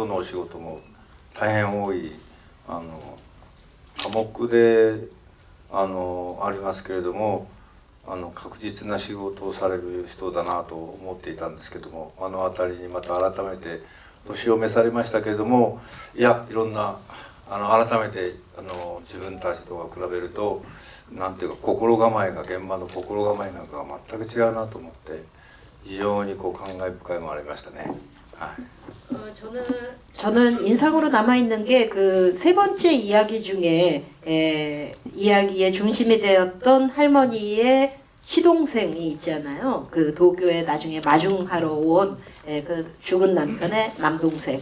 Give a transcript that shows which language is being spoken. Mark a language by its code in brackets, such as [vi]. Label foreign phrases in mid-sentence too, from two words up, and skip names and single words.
[ja] のお仕事も大変多い寡黙でありますけれども確実な仕事をされる人だなと思っていたんですけども、あの辺りにまた改めて年を召されましたけれども、いろんな改めて自分たちと比べるとなんていうか心構えが現場の心構えなんかが全く違うなと思って非常に感慨深いものありましたね。はい。 [ko] 저는 인상으로 남아 있는 게 그 세 번째 이야기 중에 이야기의 중심이 되었던 할머니의 시동생이 있잖아요. 그 도쿄에 나중에 마중하러 온 그 죽은 남편의 남동생.